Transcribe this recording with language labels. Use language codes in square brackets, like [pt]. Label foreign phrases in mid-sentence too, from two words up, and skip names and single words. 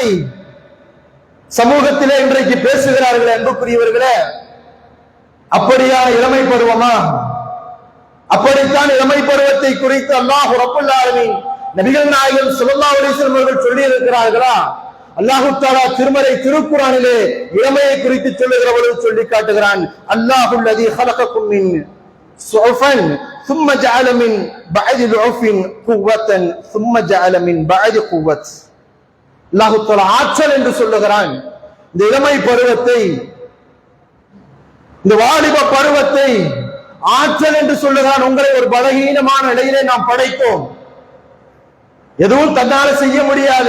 [ta] சமூகத்திலே இன்றைக்கு பேசுகிறார்களே அன்புக்குரியவர்களே, அப்படியான இளமை பருவமா? அப்படித்தான் இளமை பருவத்தை குறித்து [ar] الله رب العالمين [ta] நபிகள் நாயகம் [ar] صلى الله عليه وسلم [ta] அவர்கள் சொல்லி இருக்கிறார்களா? [ar] الله تعالى [ta] திருமறை திருக்குர்ஆனிலே இளமையை குறித்து சொல்லுகிற பொழுது சொல்லி காட்டுகிறான். [ar] الله الذي خلقكم من ضعف ثم جعل من بعد ضعف قوة ثم جعل من بعد قوة. الله تعالى [ta] ஆற்றல் என்று சொல்லுகிறான். இந்த இளமை பருவத்தை, இந்த வாலிப பருவத்தை ஆற்றல் என்று சொல்லுகிறான். உங்களை ஒரு பலகீனமான நிலையிலே நாம் படைத்தோம். எதுவும் தன்னால செய்ய முடியாது.